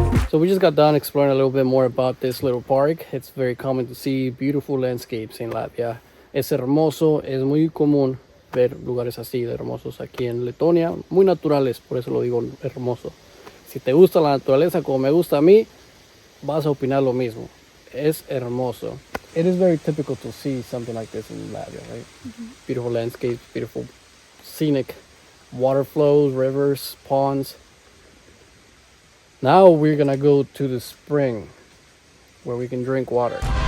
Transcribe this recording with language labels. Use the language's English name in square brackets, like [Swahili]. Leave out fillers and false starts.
[English] So we just got done exploring a little bit more about this little park. It's very common to see beautiful landscapes in Latvia. [Spanish] Es hermoso, es muy común ver lugares así de hermosos aquí en Letonia, muy naturales, por eso lo digo hermoso. Si te gusta la naturaleza como me gusta a mí, vas a opinar lo mismo. Es hermoso. [English] It is very typical to see something like this in Latvia, right? Beautiful landscapes, beautiful scenic water flows, rivers, ponds. Now we're gonna go to the spring where we can drink water.